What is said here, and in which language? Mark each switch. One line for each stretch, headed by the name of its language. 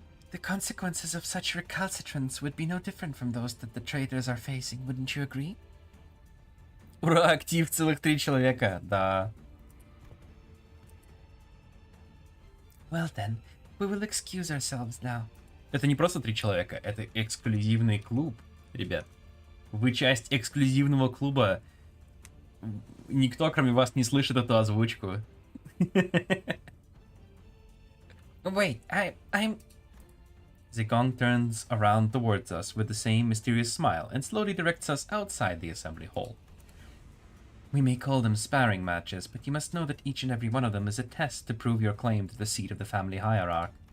English: The consequences of such recalcitrance would be no different from those that the traders are facing, wouldn't you agree?
Russian: Ура, актив целых 3 человека, да.
English: Well then, we will excuse ourselves now.
Russian: Это не просто 3 человека, это эксклюзивный клуб, ребят. Вы часть эксклюзивного клуба. Никто, кроме вас, не слышит эту озвучку.
English: Wait, I'm... Zigong turns around towards us with the same mysterious smile and slowly directs us outside the assembly hall. We may call them sparring matches, but you must know that each and every one of them is a test to prove your claim to the seat of the family hierarch.